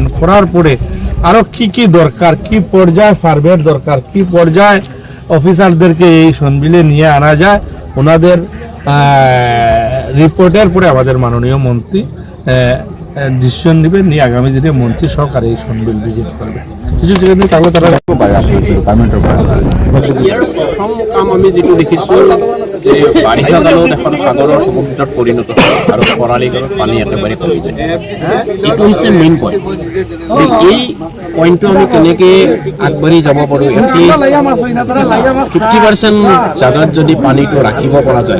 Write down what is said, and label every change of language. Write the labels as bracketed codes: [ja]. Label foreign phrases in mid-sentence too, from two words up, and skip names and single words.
[bn] করার পরে আরও কি কি দরকার, কি পর্যায়ে সার্ভের দরকার, কি পর্যায়ে অফিসারদেরকে এই সনবিলে নিয়ে আনা যায়, ওনাদের রিপোর্টের পরে আমাদের মাননীয় মন্ত্রী ডিসিশন নেবেন, নিয়ে আগামী দিনে মন্ত্রী সরকার এই সনবিল ভিজিট করবে। কিছু সেখানে তাহলে তারা [as] ইয়াৰ প্ৰথম কাম আমি যিটো দেখিছোঁ যে বাৰিষা কালত এখন সাগৰৰ সমুদ্ৰত পৰিণত হয় আৰু খৰালি কালত পানী একেবাৰে কমি যায়। এইটো হৈছে [en] main point. [as] এই পইণ্টটো আমি কেনেকৈ আগবাঢ়ি যাব পাৰোঁ, 50% জাগাত যদি পানীটো ৰাখিব পৰা যায়,